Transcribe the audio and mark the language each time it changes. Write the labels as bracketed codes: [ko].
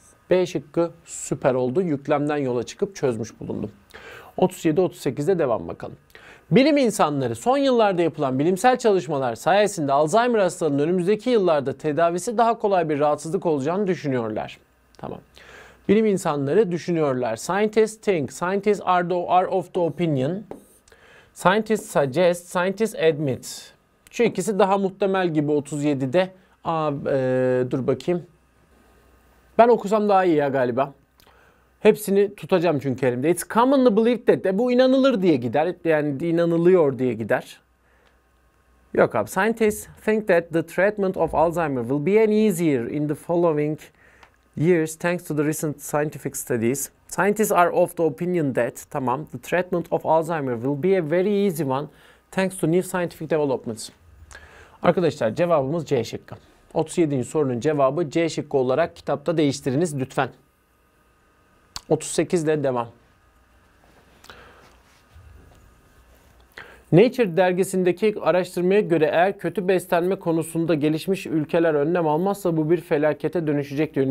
[tr] B şıkkı süper oldu. Yüklemden yola çıkıp çözmüş bulundum. 37-38'de devam bakalım. Bilim insanları son yıllarda yapılan bilimsel çalışmalar sayesinde Alzheimer hastalığının önümüzdeki yıllarda tedavisi daha kolay bir rahatsızlık olacağını düşünüyorlar. Tamam. Bilim insanları düşünüyorlar. [en] Scientists think. Scientists are of the opinion. Scientists suggest. Scientists admit. [tr] Şu ikisi daha muhtemel gibi 37'de. Dur bakayım. Ben okusam daha iyi ya galiba. Hepsini tutacağım çünkü elimde. [en] It's commonly believed that. [tr] Bu inanılır diye gider. Yani inanılıyor diye gider. Yok abi. [en] Scientists think that the treatment of Alzheimer will be easier in the following years thanks to the recent scientific studies. Scientists are of the opinion that, [tr] tamam, [en] the treatment of Alzheimer will be a very easy one thanks to new scientific developments. [tr] Arkadaşlar cevabımız C şıkkı. 37. sorunun cevabı C şıkkı olarak kitapta değiştiriniz lütfen. 38 ile devam. Nature dergisindeki araştırmaya göre eğer kötü beslenme konusunda gelişmiş ülkeler önlem almazsa bu bir felakete dönüşecek diyor.